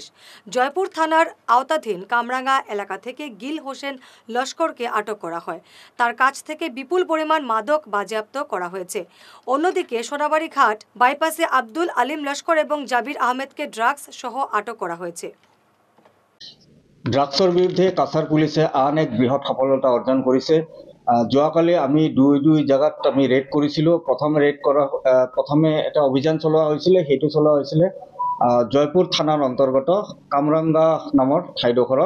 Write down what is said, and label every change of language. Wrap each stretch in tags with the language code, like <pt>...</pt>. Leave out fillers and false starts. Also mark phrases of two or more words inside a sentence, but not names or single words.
<bn>জয়পুর থানার আওতাধীন কামরাঙ্গা এলাকা থেকে গিল হোসেন লস্করকে আটক করা হয়। তার কাছ থেকে বিপুল পরিমাণ মাদক বাজেয়াপ্ত করা হয়েছে। অন্যদিকে সোনাবাড়ি ঘাট বাইপাসে আব্দুল আলিম লস্কর এবং জাবির আহমেদকে ড্রাগস সহ আটক করা হয়েছে।</bn> <as>ড্রাগসৰ বিৰুদ্ধে কাছাৰ পুলিচে আন এক বৃহৎ সফলতা অৰ্জন কৰিছে। যোৱাকালি আমি দুই জেগাত আমি ৰেড কৰিছিলোঁ। প্ৰথমে এটা অভিযান চলোৱা হৈছিলে, সেইটো চলোৱা হৈছিলে জয়পুৰ থানাৰ অন্তৰ্গত কামৰাংগা নামৰ ঠাইডোখৰত।</as>